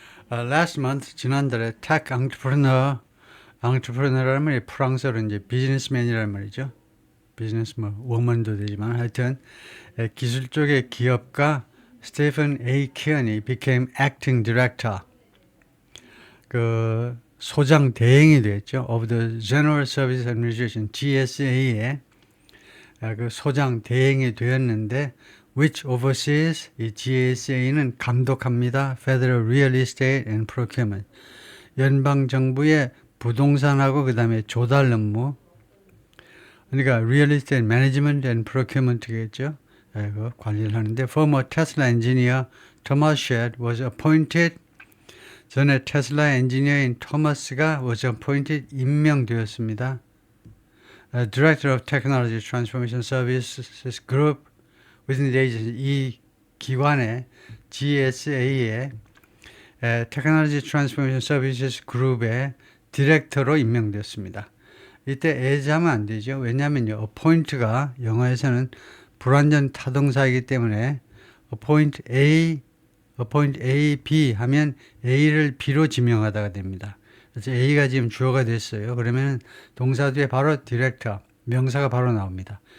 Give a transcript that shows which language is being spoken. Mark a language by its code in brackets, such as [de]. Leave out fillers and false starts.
[en] Last month, [ko] 지난달에 tech entrepreneur라는 말이 프랑스어로 이제 비즈니스맨이라는 말이죠. 비즈니스 뭐 워먼도 되지만 하여튼 기술 쪽의 기업가 스테픈 A. 키언이 [en] became acting director, [ko] 그 소장 대행이 됐죠. [en] of the General Service Administration [ko] GSA의 그 소장 대행이 되었는데 [en] which oversees [ko] 이 GSA는 감독합니다. [en] Federal Real Estate and Procurement. [ko] 연방 정부의 부동산하고 그다음에 조달 업무. [en] 그러니까 Real Estate Management and Procurement겠죠. [ko] 그 관리를 하는데 [en] former Tesla engineer Thomas Shedd was appointed. [ko] 전에 테슬라 엔지니어인 토마스가 [en] was appointed [ko] 임명되었습니다. [en] Director of Technology Transformation Services Group within the agency, 이 기관의 GSA의 Technology Transformation Services Group의 [ko] 디렉터로 임명되었습니다. 이때 as하면 안 되죠. 왜냐하면요, appoint가 영어에서는 불완전 타동사이기 때문에 appoint A, B 하면 A를 B로 지명하다가 됩니다. 그래서 A가 지금 주어가 됐어요. 그러면 동사 뒤에 바로 디렉터, 명사가 바로 나옵니다.